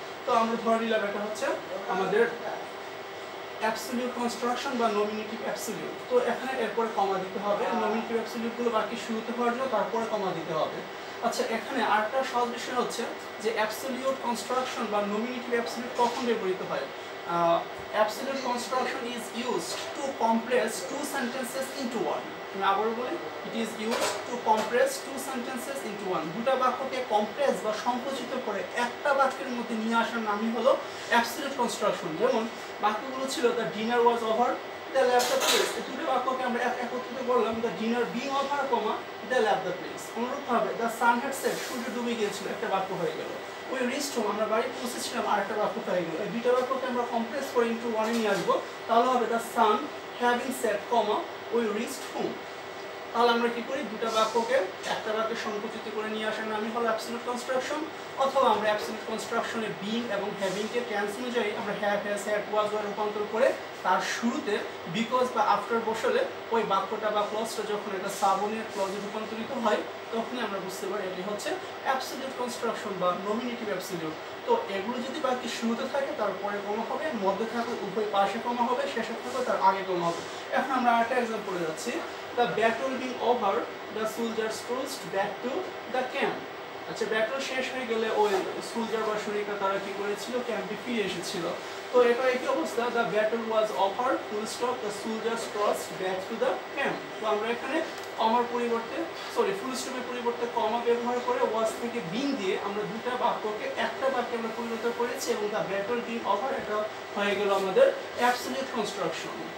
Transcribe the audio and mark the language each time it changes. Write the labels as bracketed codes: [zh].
[bn] তো আমরা ধরে নিলাম এটা হচ্ছে আমাদের অ্যাবসলিউট কনস্ট্রাকশন বা নমিনেটিভ অ্যাবসলিউট। তো এখানে এরপরে কমা দিতে হবে, নমিনেটিভ অ্যাবসলিউটগুলো বাক্যের শুরুতে হওয়ার জন্য তারপরে কমা দিতে হবে। আচ্ছা, এখানে আরেকটা সহজ বিষয় হচ্ছে যে অ্যাবসলিউট কনস্ট্রাকশন বা নমিনেটিভ অ্যাবসলিউট কখন ব্যবহৃত হয়। [en] Absolute construction is used to compress two sentences into one. [bn] আমি আবার বলি, [en] it is used to compress two sentences into one. [bn] দুটো বাক্যকে কম্প্রেস বা সংকুচিত করে একটা বাক্যের মধ্যে নিয়ে আসার নামই হলো absolute construction। যেমন বাক্যগুলো ছিল [en] the dinner was over, they left the place। [bn] এই দুটো বাক্যকে আমরা একত্রিত করলাম, [en] the dinner being over, they left the place। [bn] অনুরূপভাবে [en] the sun had set, [bn] সূর্য ডুবে গিয়েছিল, একটা বাক্য হয়ে গেল। [en] we reached home, [bn] আমরা বাড়ি পৌঁছেছিলাম, আরেকটা বাক্য হয়ে গেল। এই দুটো বাক্যকে আমরা কম্প্রেস করে ইনটু ওয়ানে নিয়ে আসবো, তাহলে হবে [en] The sun having set, we reached home. [bn] তাহলে আমরা কি করি, দুটো বাক্যকে একটা বাক্যে সংকুচিত করে নিয়ে আসার নামই হলো অ্যাবসলিউট কনস্ট্রাকশন। অথবা আমরা অ্যাবসলিউট কনস্ট্রাকশনে বিং এবং হ্যাভিংকে টেন্স অনুযায়ী আমরা have has had was were রূপান্তর করে তার শুরুতে বিকজ বা আফটার বসালে ওই বাক্যটা বা ক্লজটা যখন এটা সাবঅর্ডিনেট ক্লজে রূপান্তরিত হয় তখনই আমরা বুঝতে পারি এটি হচ্ছে অ্যাবসলিউট কনস্ট্রাকশন বা নমিনেটিভ অ্যাবসলিউট। তো এগুলো যদি বাক্যের শুরুতে থাকে তারপরে কমা হবে, মধ্যে থাকলে উভয় পাশে কমা হবে, শেষে থাকলে তার আগে কমা হবে। এখন আমরা আরেকটা এক্সাম্পলে যাচ্ছি, [en] the battle being over, the soldiers cruised back to the camp। [bn] আচ্ছা, ব্যাটল শেষ হয়ে গেলে ওই সোলজার বা সৈনিকরা তারা কি করেছিল, ক্যাম্পে ফিরে এসেছিল। তো এটা একই অবস্থা, [en] the battle was over, full stop, the soldiers crossed back to the camp। [bn] তো আমরা এখানে কমার পরিবর্তে ফুল স্টপের পরিবর্তে কমা ব্যবহার করে ওয়াজ থেকে বিং দিয়ে আমরা দুটো বাক্যকে একটা বাক্যে আমরা পরিণত করেছি এবং [en] the battle being over [bn] এটা হয়ে গেল আমাদের অ্যাবসলিউট কনস্ট্রাকশন।